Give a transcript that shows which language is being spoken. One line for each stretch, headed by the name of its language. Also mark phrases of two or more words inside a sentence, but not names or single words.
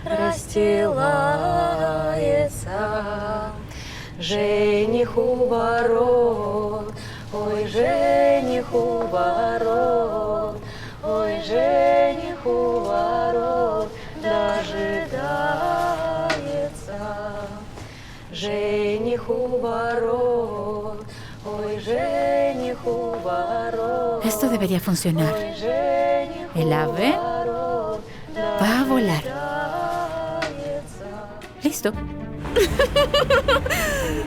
Russian: расстилается жених у ворот, ой, жених у ворот, ой, жених у ворот, дожидается. Жених у ворот, ой, жених у ворот.
Spanish: Esto debería funcionar. El ave va a volar. Listo.